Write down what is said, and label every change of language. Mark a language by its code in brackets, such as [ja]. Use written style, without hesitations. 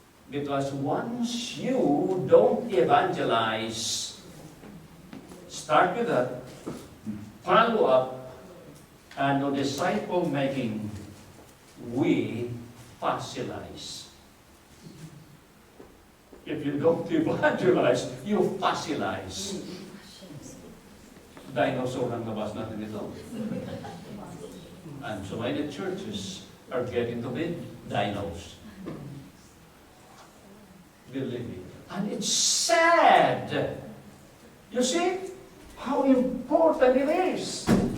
[en] Because once you don't evangelize, start with that, follow up, and no disciple making, we fossilize. If you don't evangelize, you fossilize. [tl] Dinosaur ang labas natin ito. [en] And so many churches are getting to be dinos. Believe me. And it's sad. You see how important it is.